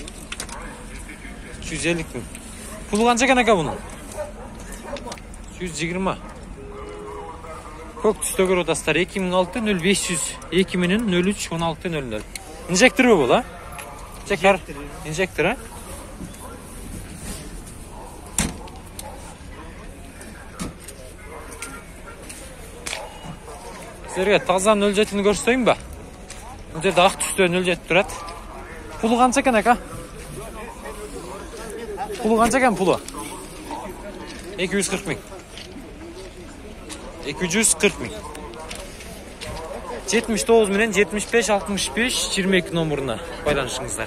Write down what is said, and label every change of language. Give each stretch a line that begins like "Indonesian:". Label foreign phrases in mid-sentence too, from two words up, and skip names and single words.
Kyrgyz: 250 миң. Пулу канча экен ака бунун? 120. Көк түстө көрүп атасыздар. 2006 0502 менен 03 16 00. Инжектор бул, Инжектор, Сіздерге таза 07-ні көрсөйүн ба? Бул жерде ак түстө 07 турат. Пулу канча экен ака? Пулу канча экен пулу? 240 миң. 240 миң. 79 менен 75 65 22 номеріне байланышыңыздар.